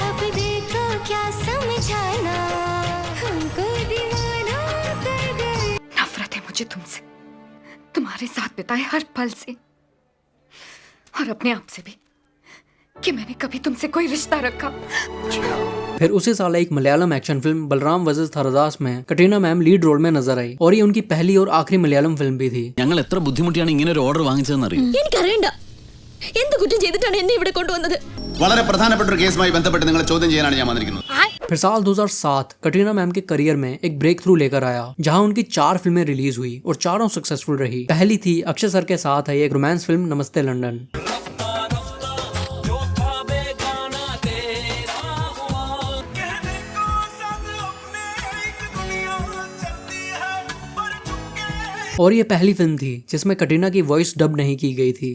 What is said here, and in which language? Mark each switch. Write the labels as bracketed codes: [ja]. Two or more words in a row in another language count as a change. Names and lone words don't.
[hi] नफरत है मुझे तुमसे, तुम्हारे साथ बिताए हर पल से, और अपने आप से भी कि मैंने कभी तुमसे कोई रिश्ता रखा। फिर उसी साल एक मलयालम [en] action film [hi] बलराम वर्सेस थरदास में कटरीना मैम [en] lead role [hi] में नजर आई, और ये उनकी पहली और आखिरी मलयालम फिल्म भी थी। [ml] ഞങ്ങൾ എത്ര ബുദ്ധിമുട്ടിയാണ് ഇങ്ങനെ ഒരു ഓർഡർ വാങ്ങിച്ചതെന്ന് അറിയോ? എനിക്കറിയണ്ട എന്ത് കുറ്റം ചെയ്തിട്ടാണ് എന്നെ ഇവിടെ കൊണ്ടുവന്നത്? വളരെ പ്രധാനപ്പെട്ട ഒരു കേസുമായി ബന്ധപ്പെട്ട് നിങ്ങളെ ചോദ്യം ചെയ്യാനാണ് ഞാൻ വന്നിരിക്കുന്നത്। [hi] फिर साल 2007 कटरीना मैम के करियर में एक [en] break through [hi] लेकर आया, जहां उनकी 4 फिल्में रिलीज हुई और चारों सक्सेसफुल रही। पहली थी अक्षय सर के साथ आई एक [en] romance film [hi] नमस्ते लंदन। और ये पहली फिल्म थी जिसमें कटरीना की [en] voice dub [hi] नहीं की गई थी।